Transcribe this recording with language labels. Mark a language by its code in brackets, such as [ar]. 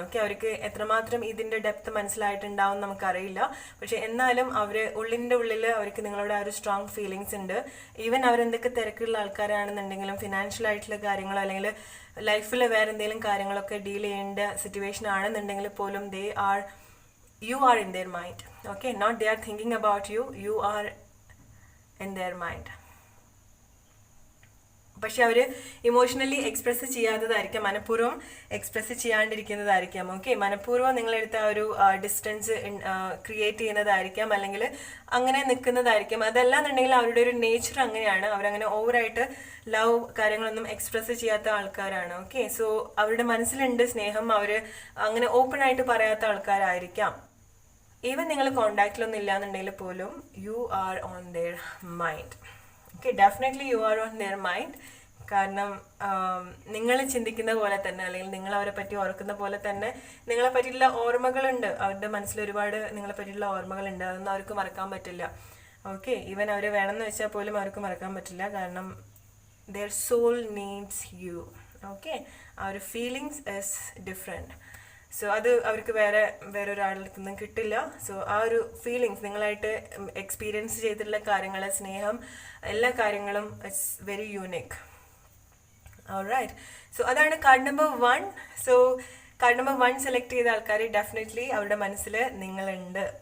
[ml] Okay, അവർക്ക് എത്രമാത്രം ഇതിൻ്റെ ഡെപ്ത് മനസ്സിലായിട്ടുണ്ടാവും നമുക്കറിയില്ല. പക്ഷെ എന്നാലും ഉള്ളിൻ്റെ ഉള്ളിൽ അവർക്ക് നിങ്ങളുടെ ആ ഒരു സ്ട്രോങ് ഫീലിങ്സ് ഉണ്ട്. ഈവൻ അവരെന്തൊക്കെ തിരക്കുള്ള ആൾക്കാരാണെന്നുണ്ടെങ്കിലും ഫിനാൻഷ്യൽ ആയിട്ടുള്ള കാര്യങ്ങളോ അല്ലെങ്കിൽ ലൈഫിൽ വേറെ എന്തെങ്കിലും കാര്യങ്ങളൊക്കെ ഡീൽ ചെയ്യേണ്ട സിറ്റുവേഷൻ ആണെന്നുണ്ടെങ്കിൽ പോലും [en] you are in their mind. Okay, not they are thinking about you, you are in their mind. [ml] പക്ഷെ അവർ ഇമോഷണലി എക്സ്പ്രസ് ചെയ്യാത്തതായിരിക്കാം, മനഃപൂർവ്വം എക്സ്പ്രസ് ചെയ്യാണ്ടിരിക്കുന്നതായിരിക്കാം. ഓക്കെ, മനഃപൂർവ്വം നിങ്ങളെടുത്ത ആ ഒരു ഡിസ്റ്റൻസ് ക്രിയേറ്റ് ചെയ്യുന്നതായിരിക്കാം അല്ലെങ്കിൽ അങ്ങനെ നിൽക്കുന്നതായിരിക്കാം. അതല്ലാന്നുണ്ടെങ്കിൽ അവരുടെ ഒരു നേച്ചർ അങ്ങനെയാണ്. അവരങ്ങനെ ഓവറായിട്ട് ലവ് കാര്യങ്ങളൊന്നും എക്സ്പ്രസ് ചെയ്യാത്ത ആൾക്കാരാണ്. ഓക്കെ, സോ അവരുടെ മനസ്സിലുണ്ട് സ്നേഹം, അവർ അങ്ങനെ ഓപ്പൺ ആയിട്ട് പറയാത്ത ആൾക്കാരായിരിക്കാം. ഈവൻ നിങ്ങൾ കോണ്ടാക്റ്റിലൊന്നും ഇല്ലാന്നുണ്ടെങ്കിൽ പോലും [en] You are on their mind. [ml] Okay, [en] Definitely you are on their mind. [ml] കാരണം നിങ്ങൾ ചിന്തിക്കുന്ന പോലെ തന്നെ അല്ലെങ്കിൽ നിങ്ങൾ അവരെ പറ്റി ഓർക്കുന്ന പോലെ തന്നെ നിങ്ങളെ പറ്റിയിട്ടുള്ള ഓർമ്മകളുണ്ട്. അവരുടെ മനസ്സിൽ ഒരുപാട് നിങ്ങളെ പറ്റിയിട്ടുള്ള ഓർമ്മകളുണ്ട്. അതൊന്നും അവർക്ക് മറക്കാൻ പറ്റില്ല. ഓക്കെ, ഈവൻ അവർ വേണമെന്ന് വെച്ചാൽ പോലും അവർക്ക് മറക്കാൻ പറ്റില്ല. [en] കാരണം their soul needs you. Okay, ആ ഒരു ഫീലിങ്സ് ഇസ് ഡിഫറെൻറ്റ്. [ml] സോ അത് അവർക്ക് വേറെ ഒരാളുടെ അടുത്തൊന്നും കിട്ടില്ല. സോ ആ ഒരു ഫീലിങ്സ് നിങ്ങളായിട്ട് എക്സ്പീരിയൻസ് ചെയ്തിട്ടുള്ള കാര്യങ്ങൾ, സ്നേഹം, എല്ലാ കാര്യങ്ങളും [en] It's very unique. [ml] Alright, so അതാണ് card number 1. So card number 1 select ചെയ്ത ആൾക്കാർ ഡെഫിനറ്റ്ലി അവരുടെ മനസ്സിൽ നിങ്ങളുണ്ട്.